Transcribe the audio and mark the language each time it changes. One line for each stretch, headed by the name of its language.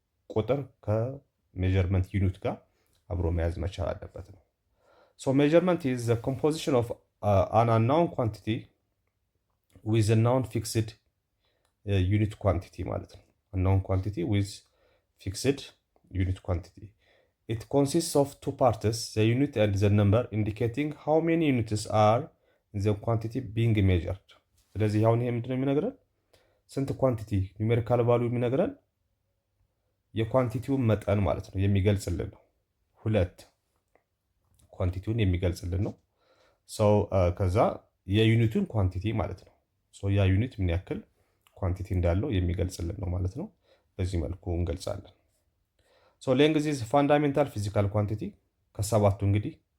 Amharic: ቁጥር ከሜጀርመንት ዩኒት ጋር አብሮ መያዝ መቻል አለበት ነው።
English: ሜጀርመንት ኢዝ ዘ ኮምፖዚሽን ኦፍ አን አንናውን ኳንቲቲ ዊዝ ናውን ፊክስድ ዩኒት ኳንቲቲ ማለት ነው። unknown quantity with fixed unit quantity. It consists of two parts, the unit and the number, indicating how many units are in the quantity being measured.
Amharic: ስለዚህ አሁን ይሄ ምንድነው የሚነግረን? ስንት ኳንቲቲ ኒውሜሪካል ቫልዩ የሚነግረን የኳንቲቲውን መጠን ማለት ነው፣ የሚገልጽልን ነው። 2 ኳንቲቲውን የሚገልጽልን ነው። ከዛ የዩኒቱን ኳንቲቲ ማለት ነው። ያ ዩኒት ምን ያክል ኳንቲቲ እንዳለው የሚገልጽልን ነው ማለት ነው። በዚህ መልኩ እንገልጻለን።
English: ሌንግዝ ኢዝ ፋንዳሜንታል ፊዚካል ኳንቲቲ።
Amharic: ከሰባቱ እንግዲህ